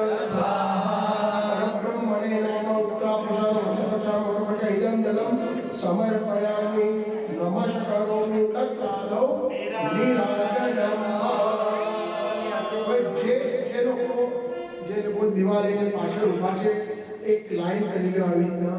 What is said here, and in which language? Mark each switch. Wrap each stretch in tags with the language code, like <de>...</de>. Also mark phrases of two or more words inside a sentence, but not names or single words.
<sa>ब्रह्मणे नमः उत्तरापुषामकपट इदं जलं समर्पयामि नमस्करोमि तत्रादौ निराजनम्</sa> <gu>જે લોકો દિવાળી પાછળ ઊભા છે એક લાઈન કરી લો આવી</gu>